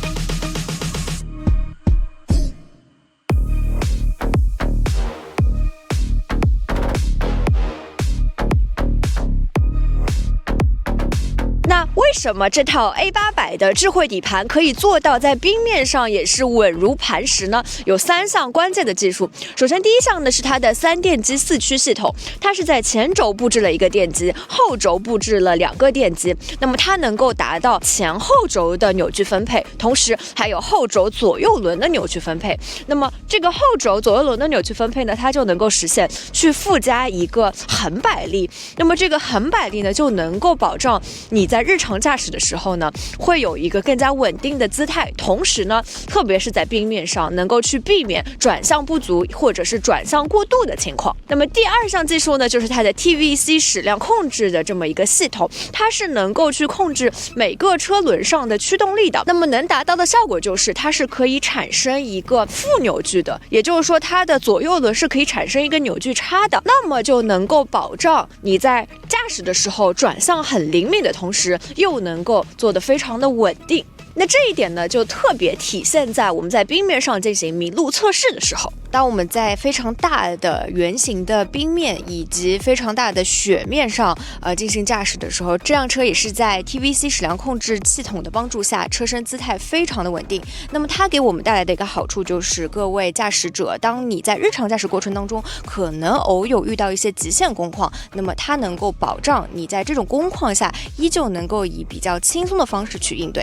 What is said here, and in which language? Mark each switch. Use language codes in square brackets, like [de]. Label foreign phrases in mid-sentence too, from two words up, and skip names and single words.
[zh] 那为什麼這套 A800的智慧底盤可以做到在冰面上也是穩如磐石呢？有3項關鍵的技術。首先，第一項呢是它的3電機4驅系統，它是在前軸布置了1個電機，後軸布置了2個電機。那麼它能夠達到前後軸的扭矩分配，同時還有後軸左右輪的扭矩分配。那麼這個後軸左右輪的扭矩分配呢，它就能夠實現去附加一個橫擺力。那麼這個橫擺力呢，就能夠保障你在日常駕駛的時候呢，會有一個更加穩定的姿態，同時呢，特別是在冰面上，能夠去避免轉向不足或者是轉向過度的情況。那麼第2項技術呢，就是它的 TVC 矢量控制的這麼一個系統，它是能夠去控制每個車輪上的驅動力的。那麼能達到的效果就是它是可以產生一個負扭矩的，也就是說它的左右輪是可以產生一個扭矩差的，那麼就能夠保障你在駕駛的時候轉向很靈敏的同時，又能夠做得非常的穩定。那這一點呢，就特別體現在我們在冰面上進行麋鹿測試的時候。當我們在非常大的圓形的冰面以及非常大的雪面上進行駕駛的時候，這輛車也是在 TVC 矢量控制系統的幫助下，車身姿態非常的穩定。那麼它給我們帶來的一個好處就是，各位駕駛者，當你在日常駕駛過程當中可能偶有遇到一些極限工況，那麼它能夠保障你在這種工況下依舊能夠以比較輕鬆的方式去應對。